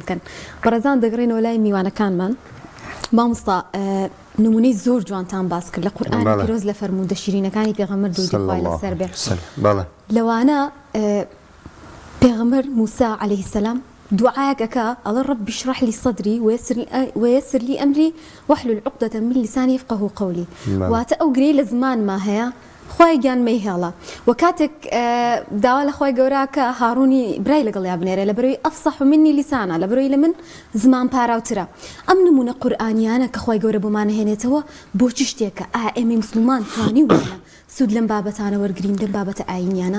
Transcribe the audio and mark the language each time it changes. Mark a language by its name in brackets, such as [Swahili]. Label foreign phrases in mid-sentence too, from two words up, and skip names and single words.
[Central Kurdish] بکەن بەڕێزان دەگەڕێنەوە لای میوانەکانمان مامۆستا نمونەی زۆر جوانتان باس کرد لە قورئانی پیرۆز لە فەرموودە شیرینەکانی پێغەمبەر دوودی خوای لەسەر بێ لەوانە پێغەمبەر موسا [Arabic] عەلەیهی سەلام [Central Kurdish] دوعایەک ئەکا ئەڵێ [Arabic] رەبی اشرح لي صدري ويسر لي أمري واحلل عقدة من لساني يفقهوا قولي [Central Kurdish] واتە ئەو گرەی لە زمانما هەیە خۆی گیانمەی هێڵە و کاتێک داوا لە خۆی گەورە کە هاڕوونی برای لەگەڵیا بنێرە لە بەرەوەی [Arabic] ئەفسەح منی لیسانە [Central Kurdish] لە بەرەوەی لە من زمان پاراوترە ئەم نمونە قورئانیانە کە خۆی گەورە بۆمان هێنێتەوە بۆ چ شتێکە ئێمە موسڵمان توانی وانە سود لەم بابەتانە وەرگرین لەم بابەتە ئاینیانە